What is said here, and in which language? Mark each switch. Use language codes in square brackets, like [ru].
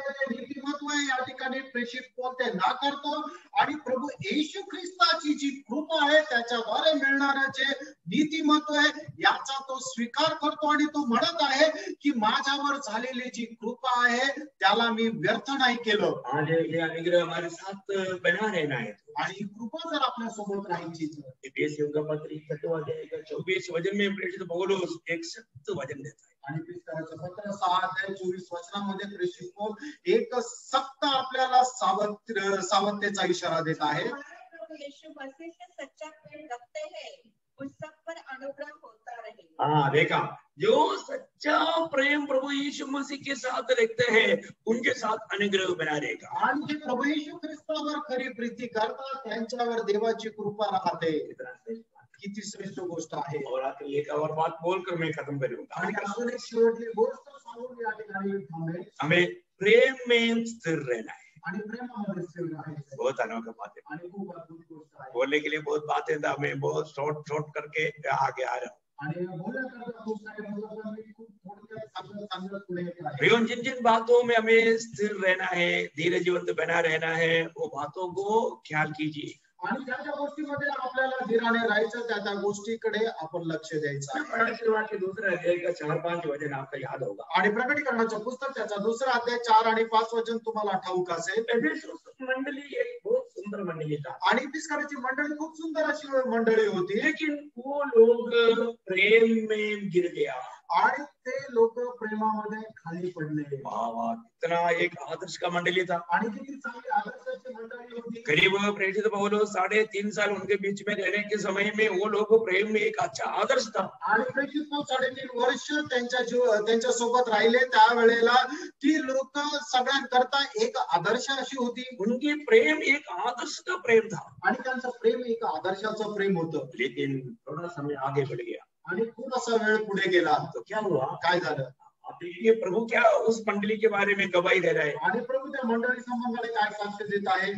[mr] नीतिमत्व या ठिकाणी प्रेषित पौल ते नाकारतो आणि प्रभू येशू ख्रिस्ताची जी कृपा आहे त्याच्याद्वारे मिळणारं जे नीतिमत्व आहे याचा तो स्वीकार करतो आणि तो म्हणत आहे की माझ्यावर झालेली जी कृपा आहे त्याला मी व्यर्थ नाही केलं. [hi] अनुग्रह हमारे साथ बना रहना है. [mr] आणि कृपा जर आपल्या सोबत राहायची तर [hi] एफेसियों का पत्र 6 अध्याय का 24 वचन में प्रेषित पौलुस एक सख्त वचन देता है. [mr] आणि इफिसकाराचं पत्र 6 अध्याय 24 वचनामध्ये प्रेषित पौल एक सक्त आपल्याला सावधतेचा इशारा देत आहे. [hi] यीशु मसीह से सच्चा प्रेम रखते हैं उस सब पर अनुग्रह होता रहे. हाँ देखा जो सच्चा प्रेम प्रभु यीशु मसीह के साथ रखते हैं उनके साथ अनुग्रह बना रहेगा। [mr] आणि जे प्रभू येशू ख्रिस्तावर खरी प्रीती करतात त्यांच्यावर देवाची कृपा राहते। किती श्रेष्ठ गोष्ट आहे। [hi] और आखिर एक और बात बोलकर मैं खत्म करूंगा। [mr] आणि अजून एक शेवटची गोष्ट सांगून या ठिकाणी थांबेल। [hi] हमें प्रेम में स्थिर रहना है। [mr] आणि प्रेमामध्ये स्थिर राहायचं। [hi] बहुत अनोखा बात है। [mr] आणि खूप अद्भुत गोष्ट आहे। [hi] बोलने के लिए बहुत बातें था, मैं बहुत शॉर्ट करके आगे आ रहा हूँ। [mr] आणि बोलण्याकरता खूप सारे मुलं पण मी खूप थोडक्यात सांगत पुढे येत आहे। [hi] प्रियों, जिन जिन बातों में हमें स्थिर रहना है, धीरजवंत बना रहना है, वो बातों को ख्याल कीजिए। [mr] आणि ज्या ज्या गोष्टीमध्ये आपल्याला धीराने राहायचं त्या त्या गोष्टीकडे आपण लक्ष द्यायचं आहे। [hi] प्रकटीकरण के दूसरे अध्याय का 4-5 वचन आपको याद होगा। [mr] आणि प्रकटीकरणाचं पुस्तक त्याचा दुसरा अध्याय 4 आणि 5 वचन तुम्हाला ठाऊक असेल। [hi] एफेसुस मंडली एक बहुत सुंदर मंडली था। [mr] आणि एफिसकराची मंडळी खूप सुंदर अशी मंडळी होती। [hi] लेकिन वो लोग प्रेम में गिर गया। [mr] आणि ते लोक प्रेमामध्ये खाली पडले। [hi] वाह, कितना एक आदर्श का मंडली था। [mr] आणि किती चांगली आदर्शाची मंडळी होती। [hi] करीब प्रेरित पौलुस 3.5 साल उनके बीच में रहने के समय में वो लोग प्रेम में एक अच्छा आदर्श था। [mr] आणि प्रेरित पौलुस 3.5 वर्ष त्यांच्या सोबत राहिले त्यावेळेला ती लोक सगळ्यांकरता एक आदर्श अशी होती। [hi] उनकी प्रेम एक आदर्श का प्रेम था। [mr] आणि त्यांचं प्रेम एक आदर्शाचं प्रेम होतं। [hi] लेकिन थोड़ा समय आगे बढ़ गया। [mr] आणि खूप असा वेळ पुढे गेला [hi] तो क्या हुआ? [mr] काय झालं? [hi] आप देखिए प्रभु क्या उस मंडली के बारे में गवाही दे रहा है। [mr] आणि प्रभु त्या मंडळी संबंधाने काय साक्ष देत आहे?